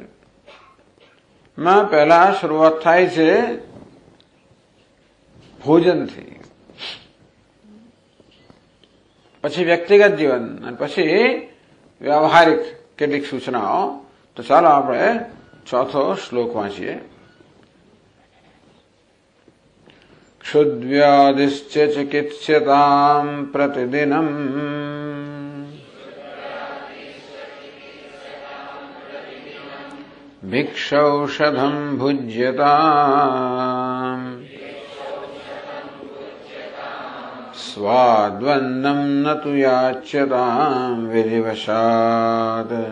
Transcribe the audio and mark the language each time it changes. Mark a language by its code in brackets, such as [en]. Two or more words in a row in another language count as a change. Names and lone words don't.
[gu] માં પહેલા શરૂઆત થાય છે ભોજનથી, પછી વ્યક્તિગત જીવન અને પછી વ્યવહારિક કેટલીક સૂચનાઓ. તો ચાલો આપણે ચોથો શ્લોક વાંચીએ. [sa] क्षुद्व्याधिश्च चिकित्स्यताम् प्रतिदिनम् भिक्षौषधम् भुज्यताम् स्वाद्वन्नम् न तु याच्यताम् विधिवशात्